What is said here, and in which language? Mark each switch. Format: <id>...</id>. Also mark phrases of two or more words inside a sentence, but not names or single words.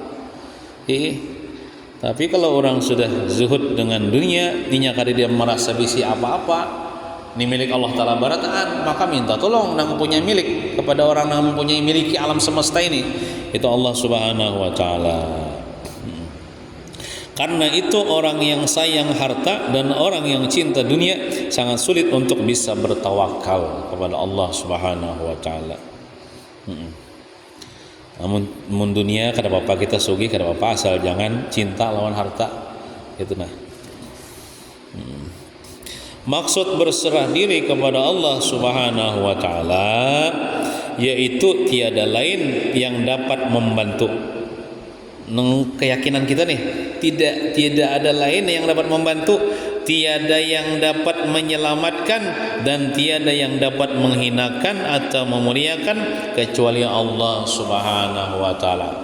<bjn>Tapi kalau orang sudah zuhud dengan dunia, ninya kada dia merasa bisi apa-apa, ini milik Allah Ta'ala barataan, maka minta tolong nang punya milik kepada orang yang mempunyai miliki alam semesta ini, itu Allah</bjn> <ar>سبحانه وتعالى.</ar> <id>Karena itu orang yang sayang harta dan orang yang cinta dunia sangat sulit untuk bisa bertawakal kepada Allah</id> <ar>سبحانه وتعالى.</ar> <bjn>Namun dunia kada apa-apa kita sugih, kada apa-apa asal jangan cinta lawan harta.</bjn> <id>Itu nah. Maksud berserah diri kepada Allah</id> <ar>سبحانه وتعالى</ar> <id>yaitu tiada lain yang dapat membantu. Keyakinan kita nih tidak ada lain yang dapat membantu, tiada yang dapat menyelamatkan dan tiada yang dapat menghinakan atau memuliakan kecuali Allah</id> <ar>سبحانه وتعالى.</ar>